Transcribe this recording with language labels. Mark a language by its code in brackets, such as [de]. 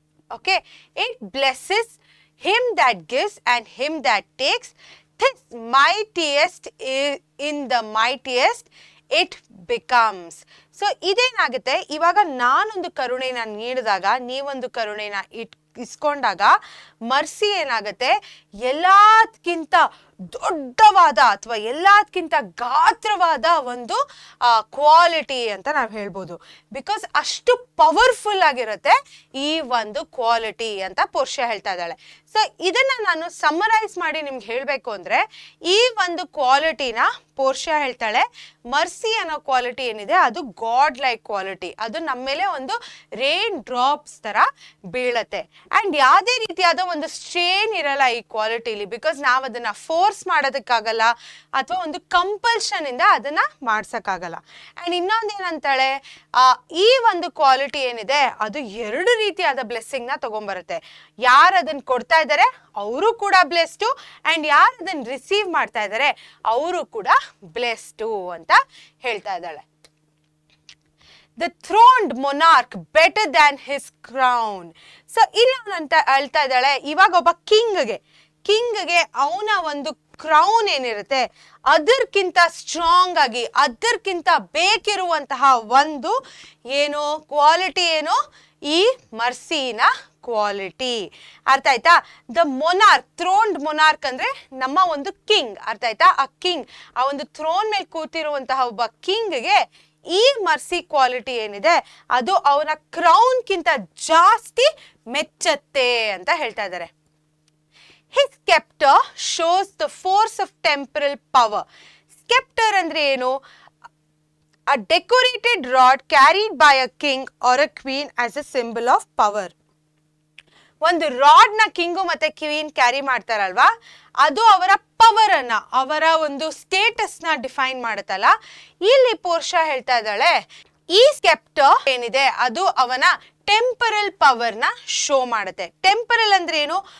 [en] Okay, it blesses him that gives and him that takes. This mightiest in the mightiest it becomes. [kn] So ಇದೇನಾಗುತ್ತೆ, ಇವಾಗ ನಾನೊಂದು ಕರುಣೆನ ನೀಡಿದಾಗ, ನೀವೊಂದು ಕರುಣೆನ ಇಸ್ಕೊಂಡಾಗ mercy ಏನಾಗುತ್ತೆ, ಎಲ್ಲದಕ್ಕಿಂತ ದೊಡ್ಡವಾದ ಅಥವಾ ಎಲ್ಲದಕ್ಕಿಂತ ಗಾತ್ರವಾದ ಒಂದು ಕ್ವಾಲಿಟಿ ಅಂತ ನಾವು ಹೇಳ್ಬೋದು. ಬಿಕಾಸ್ ಅಷ್ಟು ಪವರ್ಫುಲ್ ಆಗಿರುತ್ತೆ ಈ ಒಂದು ಕ್ವಾಲಿಟಿ ಅಂತ ಪೋರ್ಷಿಯಾ ಹೇಳ್ತಾ ಇದ್ದಾಳೆ. ಸೊ ಇದನ್ನ ನಾನು ಸಮ್ಮರೈಸ್ ಮಾಡಿ ನಿಮ್ಗೆ ಹೇಳ್ಬೇಕು ಅಂದ್ರೆ, ಈ ಒಂದು ಕ್ವಾಲಿಟಿನ ಪೋರ್ಷಿಯಾ ಹೇಳ್ತಾಳೆ, ಮರ್ಸಿ ಅನ್ನೋ ಕ್ವಾಲಿಟಿ ಏನಿದೆ ಅದು ಗಾಡ್ ಲೈಕ್ ಕ್ವಾಲಿಟಿ. ಅದು ನಮ್ಮ ಮೇಲೆ ಒಂದು ರೇನ್ ಡ್ರಾಪ್ಸ್ ತರ ಬೀಳತ್ತೆ. ಅಂಡ್ ಯಾವುದೇ ರೀತಿಯಾದ ಒಂದು ಸ್ಟ್ರೇನ್ ಇರಲ್ಲ ಈ ಕ್ವಾಲಿಟಿಲಿ, ಬಿಕಾಸ್ ನಾವು ಅದನ್ನ ಫೋರ್ಸ್ ಫೋರ್ಸ್ ಮಾಡೋದಕ್ಕಾಗಲ್ಲ ಅಥವಾ ಒಂದು ಕಂಪಲ್ಷನ್ ಇಂದ ಅದನ್ನ ಮಾಡ್ಸಕ್ಕಾಗಲ್ಲ. ಅಂಡ್ ಇನ್ನೊಂದೇನಂತಾಳೆ, ಈ ಒಂದು ಕ್ವಾಲಿಟಿ ಏನಿದೆ ಅದು 2 ರೀತಿಯಾದ ಬ್ಲೆಸ್ಸಿಂಗ್ ನ ತಗೊಂಡ್ಬರುತ್ತೆ. ಯಾರು ಅದನ್ನ ಕೊಡ್ತಾ ಇದ್ದಾರೆ ಅವರು ಕೂಡ ಬ್ಲೆಸ್ಡು, ಅಂಡ್ ಯಾರು ಅದನ್ನ ರಿಸೀವ್ ಮಾಡ್ತಾ ಇದ್ದಾರೆ ಅವರು ಕೂಡ ಬ್ಲೆಸ್ಡು ಅಂತ ಹೇಳ್ತಾ ಇದ್ದಾಳೆ. [en] The throned monarch better than his crown. [kn] So ಇಲ್ಲಿ ಅವನಂತ ಹೇಳ್ತಾ ಇದ್ದಾಳೆ, ಇವಾಗ ಒಬ್ಬ ಕಿಂಗ್ಗೆ ಅವನ ಒಂದು ಕ್ರೌನ್ ಏನಿರುತ್ತೆ ಅದಕ್ಕಿಂತ ಸ್ಟ್ರಾಂಗ್ ಆಗಿ, ಅದಕ್ಕಿಂತ ಬೇಕಿರುವಂತಹ ಒಂದು ಏನು ಕ್ವಾಲಿಟಿ ಏನೋ ಈ ಮರ್ಸಿನ ಕ್ವಾಲಿಟಿ. ಅರ್ಥ ಆಯ್ತಾ? ದ ಮೊನಾರ್ಕ್, ಥ್ರೋನ್ಡ್ ಮೊನಾರ್ಕ್ ಅಂದ್ರೆ ನಮ್ಮ ಒಂದು ಕಿಂಗ್. ಅರ್ಥ ಆಯ್ತಾ? ಆ ಕಿಂಗ್, ಆ ಒಂದು ಥ್ರೋನ್ ಮೇಲೆ ಕೂತಿರುವಂತಹ ಒಬ್ಬ ಕಿಂಗ್ಗೆ ಈ ಮರ್ಸಿ ಕ್ವಾಲಿಟಿ ಏನಿದೆ ಅದು ಅವನ ಕ್ರೌನ್ ಕಿಂತ ಜಾಸ್ತಿ ಮೆಚ್ಚತ್ತೆ ಅಂತ ಹೇಳ್ತಾ ಇದ್ದಾರೆ. [en] His scepter shows the force of temporal power. [kn] Scepter ಅಂದ್ರೆ ಏನು? [en] A decorated rod carried by a king or a queen as a symbol of power. [kn] ಒಂದು ರಾಡ್ ನ ಕಿಂಗು ಮತ್ತೆ ಕ್ವೀನ್ ಕ್ಯಾರಿ ಮಾಡ್ತಾರಲ್ವಾ, ಅದು ಅವರ ಪವರ್ ಅನ್ನ, ಅವರ ಒಂದು ಸ್ಟೇಟಸ್ ನ ಡಿಫೈನ್ ಮಾಡುತ್ತಲ್ಲ. ಇಲ್ಲಿ ಪೋರ್ಷಾ ಹೇಳ್ತಾ ಇದ್ದಾಳೆ, ಈ ಸ್ಕೆಪ್ಟರ್ ಏನಿದೆ ಅದು ಅವನ ಟೆಂಪರಲ್ ಪವರ್ ನ ಶೋ ಮಾಡುತ್ತೆ. ಟೆಂಪರಲ್ ಅಂದ್ರೆ ಏನು?